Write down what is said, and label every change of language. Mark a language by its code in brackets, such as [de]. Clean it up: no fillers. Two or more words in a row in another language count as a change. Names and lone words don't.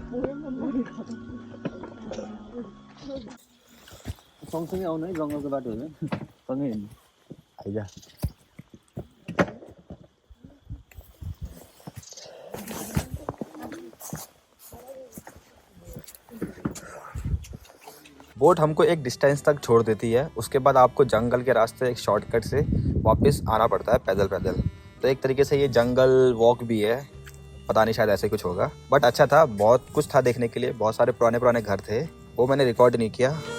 [ne] सँगसँगै आउनु है, जङ्गलको बाटो होइन, सँगै हिँड्नु। आइजा। [hi] बोट हमको एक डिस्टेंस तक छोड़ देती है, उसके बाद आपको जंगल के रास्ते एक शॉर्टकट से वापस आना पड़ता है पैदल पैदल। तो एक तरीके से ये जंगल वॉक भी है, पता नहीं शायद ऐसे कुछ होगा, बट अच्छा था, बहुत कुछ था देखने के लिए। बहुत सारे पुराने पुराने घर थे, वो मैंने रिकॉर्ड नहीं किया।